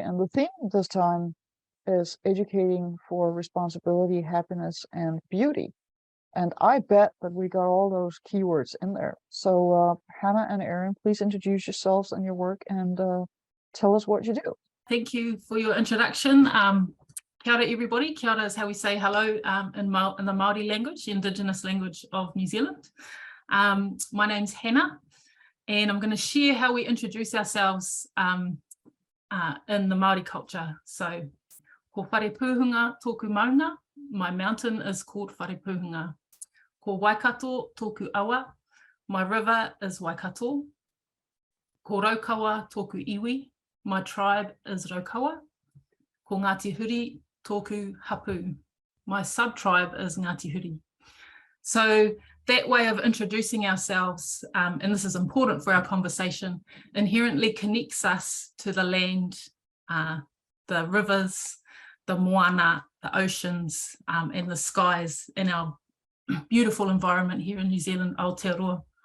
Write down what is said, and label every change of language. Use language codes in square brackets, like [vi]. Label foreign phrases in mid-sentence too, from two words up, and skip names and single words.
[en] And the theme this time is educating for responsibility, happiness, and beauty. And I bet that we got all those keywords in there. So Hannah and Erin, please introduce yourselves and your work and tell us what you do. Thank you for your introduction. [mi] Kia ora everybody. Kia ora [en] is how we say hello in the Māori language, the Indigenous language of New Zealand. My name's Hannah, and I'm going to share how we introduce ourselves in the Māori culture. So, [mi] ko whare pūhunga tōku maunga, [en] my mountain is called Whare Pūhunga. [mi] Ko Waikato tōku awa, [en] my river is Waikato. [mi] Ko Raukawa tōku iwi, [en] my tribe is Raukawa. [mi] Ko Ngāti Huri tōku hapu, [en] my sub-tribe is Ngāti Huri. So that way of introducing ourselves, and this is important for our conversation, inherently connects us to the land, the rivers, the moana, the oceans, and the skies in our beautiful environment here in New Zealand, Aotearoa.